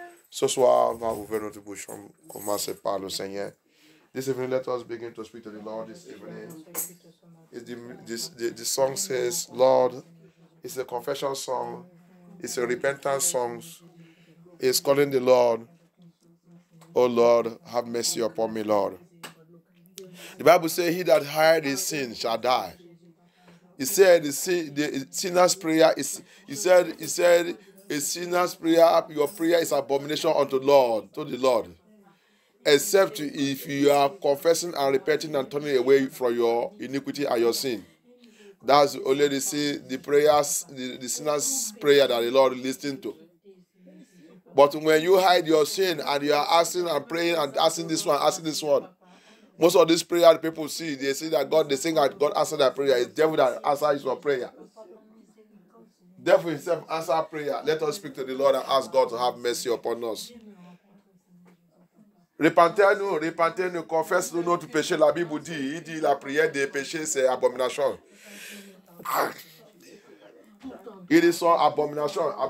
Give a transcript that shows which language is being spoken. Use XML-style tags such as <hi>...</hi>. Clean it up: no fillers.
<fr>Ce soir, on va ouvrir notre bouche. On commence par le Seigneur.</fr> <en>This evening, let us begin to speak to the Lord this evening. The song says, Lord, it's a confession song. It's a repentance song. It's calling the Lord, oh Lord, have mercy upon me, Lord. The Bible says, he that hide his sin shall die. He said the sinner's prayer is, he said, a sinner's prayer, your prayer is abomination unto the Lord. Except if you are confessing and repenting and turning away from your iniquity and your sin. That's only the prayers, the sinner's prayer that the Lord listens to. But when you hide your sin and you are asking and praying and asking this one, most of this prayer people see, they see that God, they think that God answered their prayer. It's the devil that answers your prayer. Therefore, himself answer prayer. Let us speak to the Lord and ask God to have mercy upon us.</en> <fr>Repentez-nous, confesse-nous notre péché. La Bible dit, il dit la prière des péchés, c'est abomination. Il est son abomination.</fr>